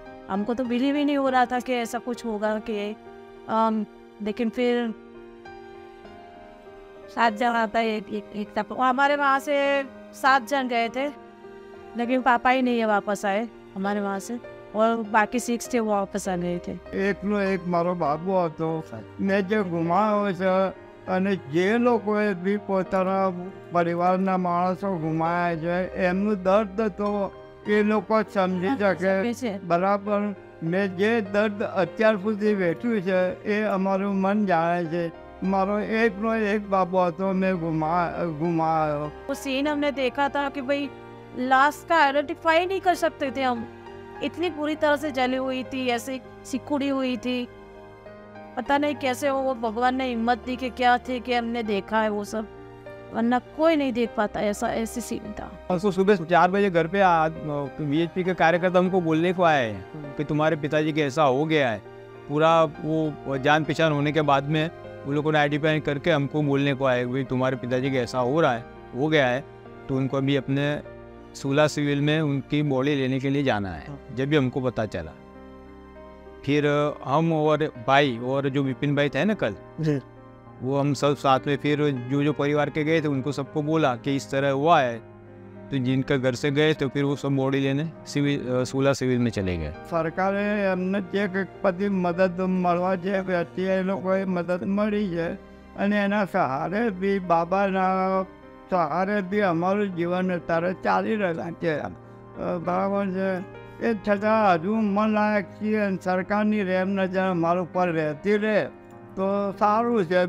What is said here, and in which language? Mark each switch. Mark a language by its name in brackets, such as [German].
[Hindi] हमको तो बिलीव ही नहीं हो रहा था कि ऐसा कुछ होगा कि लेकिन फिर 7 जन आता है एक हमारे वहाँ से 7 जन गए थे, लेकिन पापा ही नहीं है वापस आए हमारे वहाँ से, और बाकी 6 थे वो वापस आ गए थे। [Gujarati] एक मारो बाबू હતો મેં જે ગુમાવ્યો છે, અને જે લોકોએ બી પોતાના પરિવારના માણસો ગુમાયા છે એમનું દર્દ તો એ લોકો સમજી શકે બરાબર। મેં જે દર્દ અત્યાર સુધી વેઠ્યું છે એ અમારું મન જાણે છે। મારો એકનો એક બાબુ હતો, મેં ગુમાવ્યો। [Hindi] वो सीन हमने देखा था कि भाई लाश का आइडेंटिफाई नहीं कर सकते थे हम, इतनी बुरी तरह से जली हुई थी, ऐसे सिकुड़ी हुई थी। पता नहीं कैसे वो भगवान ने हिम्मत दी कि क्या थे कि हमने देखा है वो सब, वरना कोई नहीं देख पाता। ऐसी सीन था। परसों सुबह 4 बजे घर पे VHP के कार्यकर्ता हमको बोलने को आए कि तुम्हारे पिताजी के ऐसा हो गया है। पूरा वो जान पहचान होने के बाद में उन लोगों ने आइडेंटिफाई करके हमको बोलने को आए भाई तुम्हारे पिताजी के ऐसा हो गया है, तो उनको अभी अपने सूला सिविल में उनकी बॉडी लेने के लिए जाना है। जब भी हमको पता चला, फिर हम और भाई और जो विपिन भाई थे ना कल, वो हम सब साथ में फिर जो परिवार के गए थे उनको सबको बोला कि इस तरह हुआ है, तो जिनका घर से गए तो फिर वो सब बॉडी लेने सूला सिविल में चले गए। [Gujarati] सरकारे एमने जे बधी मदद મળવા જે હતી એ લોકોએ મદદ મળી છે, અને એના સહારે બી બાબાના સહારે બી અમારું જીવન અત્યારે ચાલી રહ્યા છે, બરાબર છે। એ છતાં હજુ મનલાયક છીએ, અને સરકારની રેમ નજર અમારા ઉપર રહેતી રહે તો સારું છે।